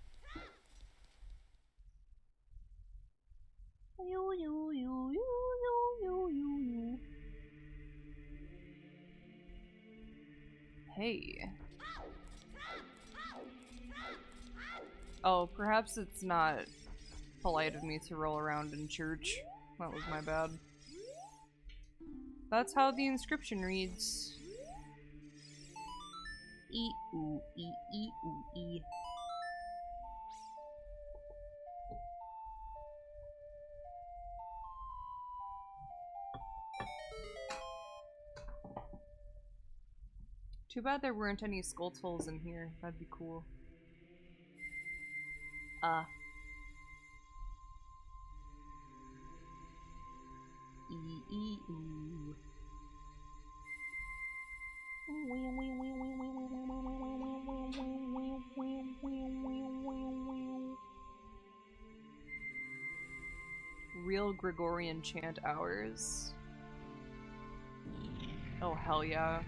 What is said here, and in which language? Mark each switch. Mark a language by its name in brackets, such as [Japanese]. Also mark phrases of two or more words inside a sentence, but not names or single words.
[English] Hey. Oh, perhaps it's not polite of me to roll around in church. That was my bad. That's how the inscription reads. E-oo-e-e-oo-e. Too bad there weren't any Skulltulls in here. That'd be cool. E-e-oo. Real Gregorian chant hours. Oh hell yeah.